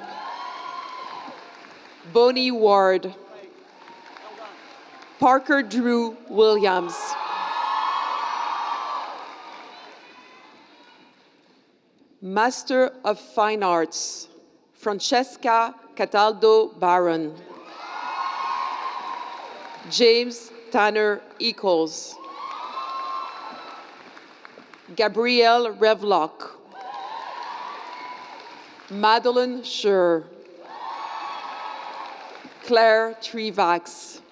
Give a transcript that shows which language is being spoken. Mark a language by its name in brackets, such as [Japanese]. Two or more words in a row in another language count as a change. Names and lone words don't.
[English] Bonnie Ward. Parker Drew Williams. Master of Fine Arts, Francesca Cataldo Barron. James Tanner Eccles. Gabrielle Revlock. Madeline Scher. Claire Trivax.